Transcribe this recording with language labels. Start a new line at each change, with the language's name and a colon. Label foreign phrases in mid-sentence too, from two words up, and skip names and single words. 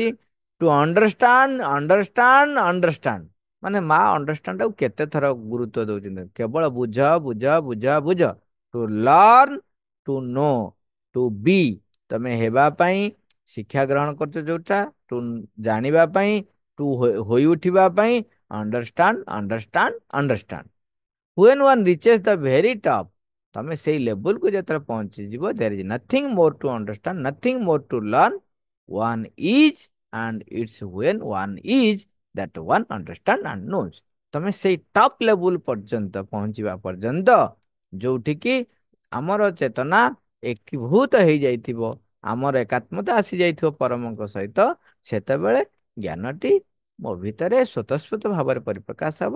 English: to understand understand understand,
Odia: ମାନେ ମା ଅଣ୍ଡରଷ୍ଟାଣ୍ଡ ଟାକୁ କେତେ ଥର ଗୁରୁତ୍ୱ ଦଉଛନ୍ତି, କେବଳ ବୁଝ ବୁଝ ବୁଝ ବୁଝ।
English: to learn, to know, to be,
Odia: ତମେ ହେବା ପାଇଁ ଶିକ୍ଷା ଗ୍ରହଣ କରୁଛ ଯୋଉଟା, ଟୁ ଜାଣିବା ପାଇଁ, ଟୁ ହୋଇ ଉଠିବା ପାଇଁ,
English: understand understand understand. When one reaches the very top,
Odia: ତମେ ସେଇ ଲେବୁଲକୁ ଯେତେବେଳେ ପହଞ୍ଚିଯିବ,
English: there is nothing more to understand, nothing more to learn, one is, and it's when one is that one understand and knows।
Odia: ତମେ ସେଇ ଟପ୍ ଲେବୁଲ ପର୍ଯ୍ୟନ୍ତ ପହଞ୍ଚିବା ପର୍ଯ୍ୟନ୍ତ, ଯୋଉଠି କି ଆମର ଚେତନା ଏକୀଭୂତ ହେଇଯାଇଥିବ, ଆମର ଏକାତ୍ମତା ଆସିଯାଇଥିବ ପରମଙ୍କ ସହିତ, ସେତେବେଳେ ଜ୍ଞାନଟି ମୋ ଭିତରେ ସ୍ୱତଃସ୍ଫୂର୍ତ୍ତ ଭାବରେ ପରିପ୍ରକାଶ ହବ।